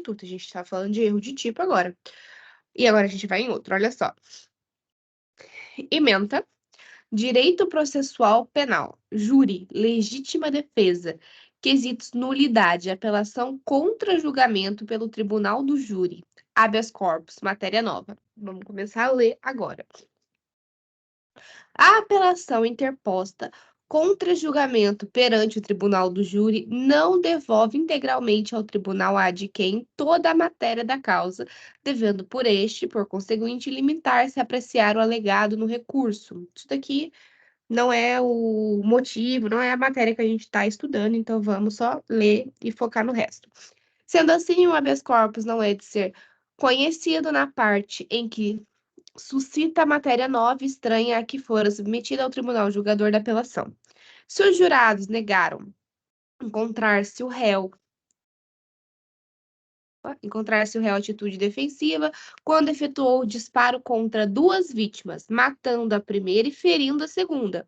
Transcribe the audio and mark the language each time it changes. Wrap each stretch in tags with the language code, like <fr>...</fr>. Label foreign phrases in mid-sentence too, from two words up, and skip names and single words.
<pt>A gente está falando de erro de tipo agora. E agora a gente vai em outro, olha só. Ementa, direito processual penal, júri, legítima defesa, quesitos nulidade, apelação contra julgamento pelo tribunal do júri,</pt> <la>habeas corpus,</la> <pt>matéria nova. Vamos começar a ler agora. A apelação interposta contra julgamento perante o tribunal do júri não devolve integralmente ao tribunal</pt> <la>ad quem</la> <pt>toda a matéria da causa, devendo por este, por conseguinte, limitar-se a apreciar o alegado no recurso. Isso daqui não é o motivo, não é a matéria que a gente está estudando, então vamos só ler e focar no resto. Sendo assim, o</pt> <la>habeas corpus</la> <pt>não é de ser conhecido na parte em que suscita matéria nova e estranha a que fora submetida ao tribunal julgador da apelação. Se os jurados negaram encontrar-se o réu atitude defensiva quando efetuou o disparo contra duas vítimas, matando a primeira e ferindo a segunda.</pt>